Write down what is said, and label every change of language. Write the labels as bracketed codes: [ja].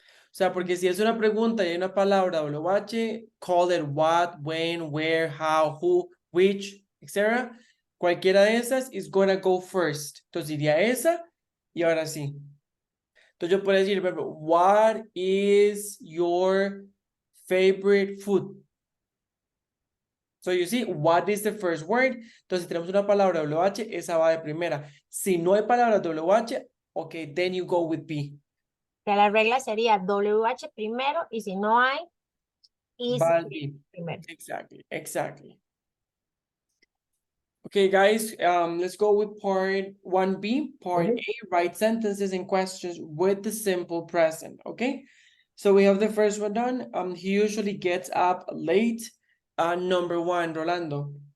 [es] O sea, porque si es una pregunta y hay una palabra WH, [en] call it what, when, where, how, who, which, etc. [es] Cualquiera de esas [en] is gonna go first. [es] Entonces diría esa y ahora sí. Entonces yo puedo decir, por ejemplo, [en] what is your favorite food? So you see, what is the first word? [es] Entonces, si tenemos una palabra WH, esa va de primera. Si no hay palabra WH, okay, [en] then you go with B. [es] Que la regla sería WH primero y si no hay, is Va al B. primero. [en] Exactly, exactly. Okay, guys, let's go with part 1B. Part A, write sentences and questions with the simple present, okay? So we have the first one done. He usually gets up late. Number 1, Rolando.